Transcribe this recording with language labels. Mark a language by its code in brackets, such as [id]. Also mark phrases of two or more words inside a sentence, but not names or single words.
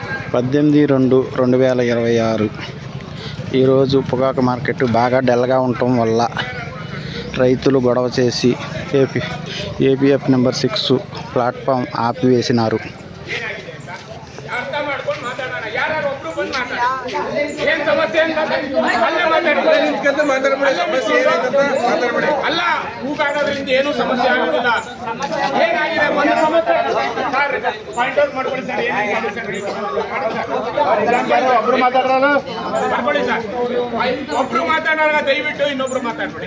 [te] 18/2/2026 ఈరోజు పొగాకు మార్కెట్ బాగా డల్గా ఉండటం వల్ల రైతులు గొడవ చేసి ఏపీఎఫ్ నెంబర్ 6 ప్లాట్ఫామ్ ఆపివేసినారు. [kn] ಏನು ಸಮಸ್ಯೆ ಆಗುದಿಲ್ಲ. ಒಬ್ರು ಮಾತಾಡೋಣ ದಯವಿಟ್ಟು ಇನ್ನೊಬ್ರು ಮಾತಾಡ್ಬೇಡಿ.